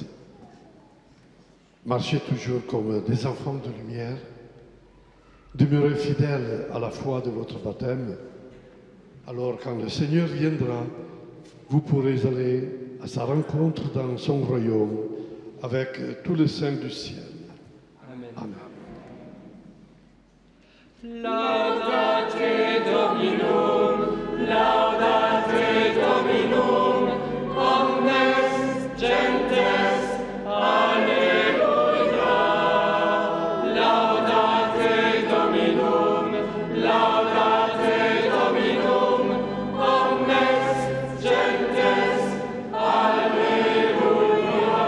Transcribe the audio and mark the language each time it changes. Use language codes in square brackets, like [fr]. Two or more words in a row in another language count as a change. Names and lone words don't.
[fr] Marchez toujours comme des enfants de lumière. Demeurez fidèles à la foi de votre baptême. Alors quand le Seigneur viendra, vous pourrez aller à sa rencontre dans son royaume avec tous les saints du ciel. Amen. Amen. [la] Laudate Dominum, laudate Dominum, omnes gentes, alleluia. Laudate Dominum, laudate Dominum, omnes gentes, alleluia.